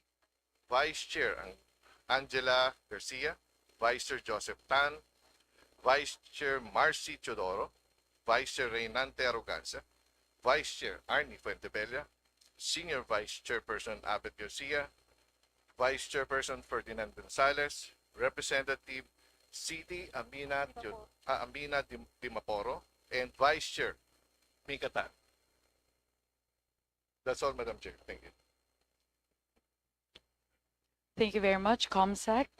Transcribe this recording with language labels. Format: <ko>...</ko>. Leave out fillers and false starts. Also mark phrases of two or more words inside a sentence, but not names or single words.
<en>Vice Chair Angela Garcia, Vice Chair Joseph Tan, Vice Chair Marcy Chodoro, Vice Chair Reynante Arrogancia, Vice Chair Arnie Fuentebella, Senior Vice Chairperson Abed Garcia, Vice Chairperson Ferdinand Gonzalez, Representative CD Amina Dimaporo, and Vice Chair Mika Tan. That's all, Madam Chair. Thank you. Thank you very much, ComSec.</en>